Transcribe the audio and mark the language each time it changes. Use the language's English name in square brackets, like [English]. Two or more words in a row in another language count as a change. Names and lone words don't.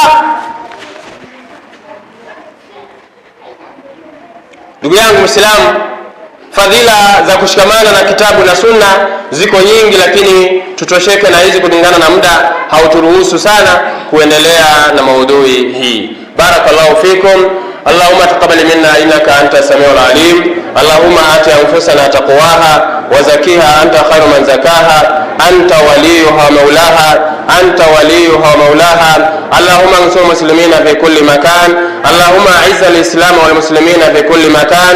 [Swahili] Ndugu yangu Muislamu, fadhila za kushikamana na kitabu na Sunna ziko nyingi, lakini tutosheke na hizi kulingana na muda hauturuhusu sana kuendelea na maudhui hii. [Arabic] بارك الله فيكم اللهم تقبل منا إنك أنت السميع العليم. اللهم آت أنفسنا تقواها وزكيها أنت خير من زكاها أنت وليها مولاها أنت وليها مولاها. اللهم انصر المسلمين في كل مكان. اللهم أعز الإسلام والمسلمين في كل مكان.